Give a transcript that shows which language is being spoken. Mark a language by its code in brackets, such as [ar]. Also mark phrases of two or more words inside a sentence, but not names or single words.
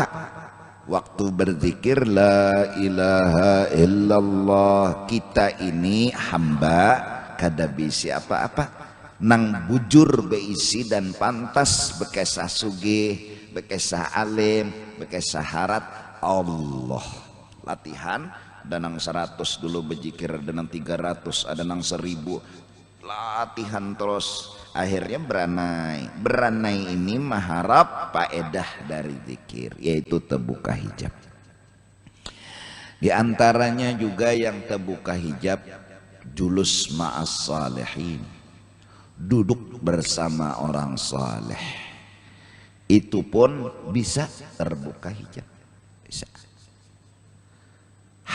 [bjn] Waktu berzikir [ar] لا إله إلا الله, [bjn] kita ini hamba kada bisi apa-apa, nang bujur beisi dan pantas bekesah sugih, bekesah alim, bekesah harat Allah. Latihan, ada nang 100 dulu berzikir, ada nang 300, ada nang 1000. [id] Latihan terus, akhirnya beranai ini mengharap faedah dari zikir, yaitu terbuka hijab. Di antaranya juga yang terbuka hijab, [ar] جلوس مع الصالحين, [id] duduk bersama orang saleh, itu pun bisa terbuka hijab, bisa.